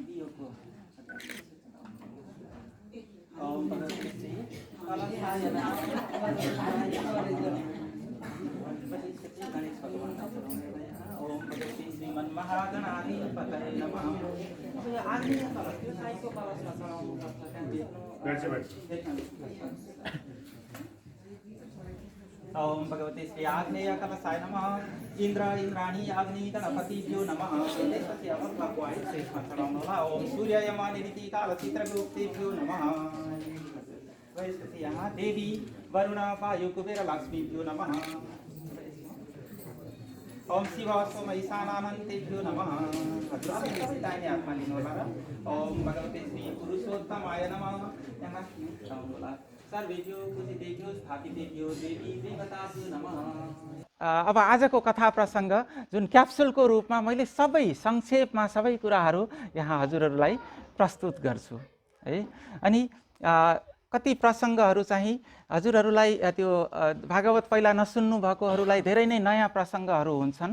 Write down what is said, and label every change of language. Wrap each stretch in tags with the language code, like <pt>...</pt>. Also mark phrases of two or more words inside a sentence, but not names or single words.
<sa>ओम भगवते श्री कलशाय नमः। ओम भगवते श्रीमन्महागणाधिपतये नमः।</sa> <ne>आग्नेय कलश त्यो साइडको कलशमा चढाउनु पर्छ।</ne> <sa>ओम भगवते श्री आग्नेय कलशाय नमः। इंद्र इंद्राणी अग्नि गणपतिभ्यो नमः।</sa> <ne>त्यसपछि अब भगवान शेषमा चढाउनु होला।</ne> <sa>ओम सूर्य यम निमिति काल चित्रगुप्तेभ्यो नमः।</sa> <ne>त्यसपछि यहाँ</ne> <sa>देवी वरुण वायु कुबेर लक्ष्मीभ्यो नमः। ओम शिव सोम ईशानानन्तेभ्यो नमः।</sa> <ne>दाहिने हातमा लिनु होला र</ne> <sa>ओम भगवते श्री पुरुषोत्तमाय नमः।</sa> <ne>यहाँ चढाउनु होला।</ne> <sa>सर्वेभ्यो पूजितेभ्यो स्थापितेभ्यो देवी देवताभ्यो नमः।</sa> <ne>अब आजको कथा प्रसङ्ग जुन क्याप्सुलको रूपमा मैले सबै संक्षेपमा सबै कुराहरू यहाँ हजुरहरूलाई प्रस्तुत गर्छु है। अनि कति प्रसङ्गहरू चाहिँ हजुरहरूलाई त्यो भागवत पहिला नसुन्नु भएकोहरूलाई धेरै नै नयाँ प्रसङ्गहरू हुन्छन्।</ne>